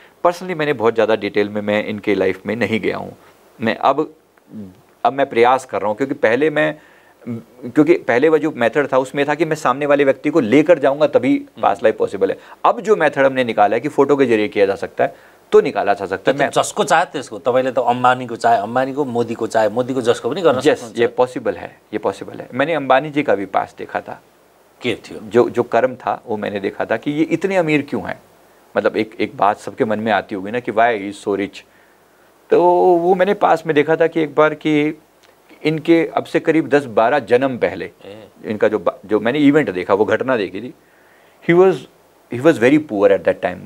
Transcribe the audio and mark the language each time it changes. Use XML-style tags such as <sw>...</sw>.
<hi>Personally मैंने बहुत ज़्यादा डिटेल में मैं इनके लाइफ में नहीं गया हूँ। मैं अब मैं प्रयास कर रहा हूँ, क्योंकि पहले वो जो मेथड था उसमें था कि मैं सामने वाले व्यक्ति को लेकर जाऊंगा तभी पास्ट लाइफ पॉसिबल है। अब जो मेथड हमने निकाला है कि फोटो के जरिए किया जा सकता है, तो निकाला जा सकता है। मैं</hi> <ne>जसको चाहे त्यसको, तपाईँले त अम्बानीको चाहे अम्बानीको, मोदीको चाहे मोदीको, जसको पनि गर्न सक्नुहुन्छ।</ne> <hi>ये पॉसिबल है, ये पॉसिबल है। मैंने अंबानी जी का भी पास देखा था,</hi> <ne>के थियो</ne> <hi>जो कर्म था वो मैंने देखा था कि ये इतने अमीर क्यों हैं। मतलब एक बात सबके मन में आती होगी ना कि</hi> <en>Why is so rich.</en> <hi>तो वो मैंने पास में देखा था कि एक बार कि इनके अब से करीब 10-12 जन्म पहले इनका जो मैंने इवेंट देखा, वो घटना देखी थी,</hi> <en>He was very poor at that time.</en>